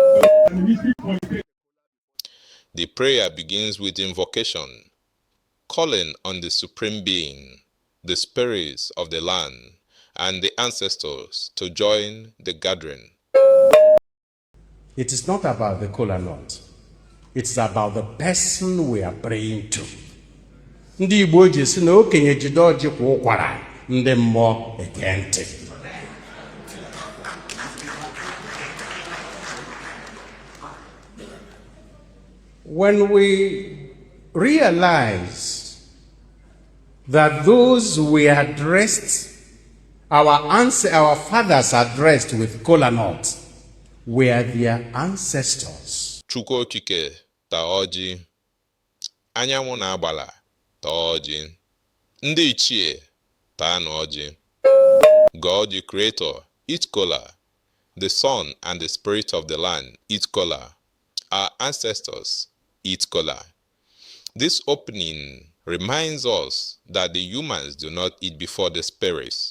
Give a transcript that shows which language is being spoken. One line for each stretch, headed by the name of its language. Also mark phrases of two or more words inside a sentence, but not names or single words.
English: The prayer begins with invocation, calling on the Supreme Being, the spirits of the land, and the ancestors to join the gathering. It is not about the Kolanut. It's about the person we are praying to.
Igbo: Ndị Igbo ji sị na okenye jide ọjị kwa ụkwara, ndị mmụọ ege ntị.
English: When we realize that those we addressed, our fathers addressed with Kolanut, were their ancestors.
Igbo: Chukwu okike taa ọjị, anyanwụ na-agbala taa ọjị, ndị ichie taa n'ọjị.
English: God the Creator, eat kola. The sun and the spirit of the land, eat kola. Our ancestors, eat kola. This opening reminds us that the humans do not eat before the spirits.